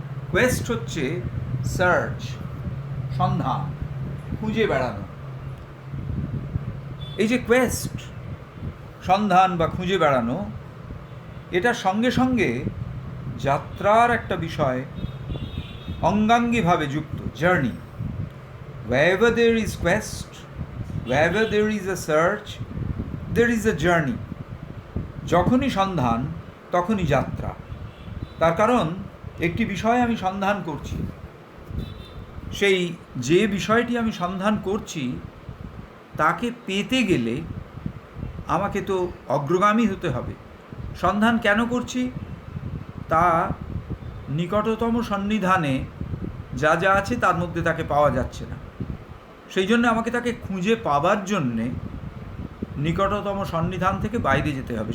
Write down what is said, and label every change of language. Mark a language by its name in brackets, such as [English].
[Bangla] Quest হচ্ছে search, সন্ধান, খুঁজে বেড়ানো। এই যে কোয়েস্ট, সন্ধান বা খুঁজে বেড়ানো, এটার সঙ্গে সঙ্গে যাত্রার একটা বিষয় অঙ্গাঙ্গিভাবে যুক্ত, journey. [English] Wherever there is quest, wherever there is a search, there is a journey. [Bangla] যখনই সন্ধান তখনই যাত্রা। তার কারণ একটি বিষয় আমি সন্ধান করছি, সেই যে বিষয়টি আমি সন্ধান করছি তাকে পেতে গেলে আমাকে তো অগ্রগামী হতে হবে। সন্ধান কেন করছি? তা নিকটতম সন্নিধানে যা যা আছে তার মধ্যে তাকে পাওয়া যাচ্ছে না, সেই জন্য আমাকে তাকে খুঁজে পাবার জন্যে নিকটতম সন্নিধান থেকে বাইরে যেতে হবে।